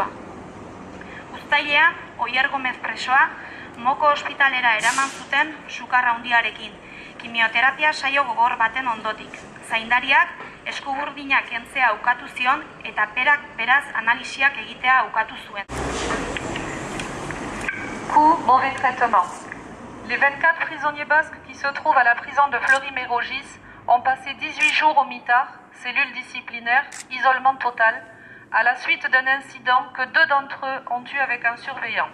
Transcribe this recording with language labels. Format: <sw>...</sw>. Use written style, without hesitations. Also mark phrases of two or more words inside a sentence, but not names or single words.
<eu>Uztailean, Oier Gomez presoa, Moko ospitalera eraman zuten sukarra handiarekin, kimioterapia saio gogor baten ondotik. Zaindariak eskuburdinak kentzea ukatu zion eta beraz analisiak egitea ukatu zuen.</eu> <fr>Coup, mauvais traitement. Les 24 prisonniers basques qui se trouvent à la prison de Fleury-Mérogis ont passé 18 jours au mitard, cellule disciplinaire, isolement total, à la suite d'un incident que 2 d'entre eux ont eu avec un surveillant.</fr>